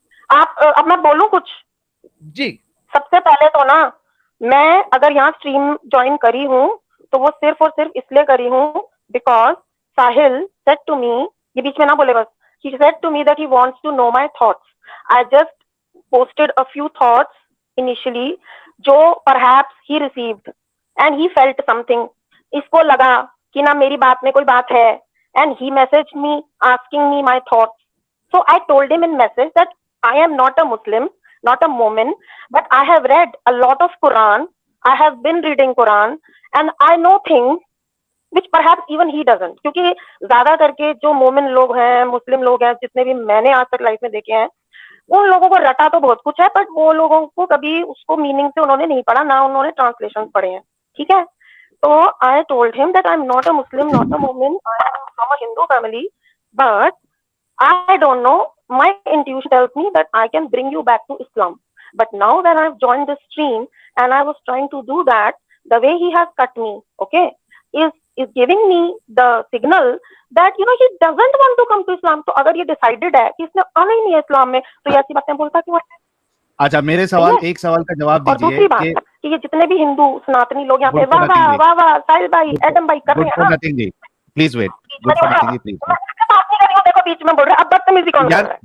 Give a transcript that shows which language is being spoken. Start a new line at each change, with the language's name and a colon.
Hindi: अब मैं बोलूं कुछ? जी, सबसे पहले तो ना, मैं अगर यहाँ स्ट्रीम ज्वाइन करी हूँ तो वो सिर्फ और सिर्फ इसलिए करी हूँ
English: because Sahil said to me,
Hindi: ये बीच में ना बोले बस,
English: he said to me that he wants to know my thoughts. I just posted a few thoughts initially जो perhaps he received and he felt something.
Hindi: इसको लगा कि ना मेरी बात में कोई बात है,
English: and he messaged me asking me my thoughts. So I told him in message that I am not a Muslim, not a Mormon, but I have read a lot of Quran. I have been reading Quran and I know things which perhaps even he doesn't.
Hindi: क्योंकि ज्यादा करके जो मोमिन लोग हैं, मुस्लिम लोग हैं, जितने भी मैंने आज तक लाइफ में देखे हैं, उन लोगों को रटा तो बहुत कुछ है, बट वो लोगों को कभी उसको मीनिंग से उन्होंने नहीं पढ़ा, ना उन्होंने ट्रांसलेशन पढ़े हैं, ठीक है?
English: तो I told him that I'm not a Muslim, not a Mormon, I am from a Hindu family, but I don't know, my intuition tells me that I can bring you back to Islam. But now that I've joined this stream and I was trying to do that, the way he has cut me, okay, is is giving me the signal that he doesn't want to come to Islam.
Hindi: तो अगर ये decided है कि इसने आना ही नहीं है इस्लाम में, तो ये ऐसी बातें बोलता क्यों है? अच्छा, मेरे सवाल एक सवाल का जवाब और दूसरी बात कि ये जितने भी हिंदू सनातनी लोग यहाँ पे वाह वाह साहिल भाई एडम भाई कर रहे हैं ना,
English: Please wait, good for nothing जी, please.
Hindi: देखो बीच में बोल रहे हैं, अब बदतमीजी कौन कर रहा है?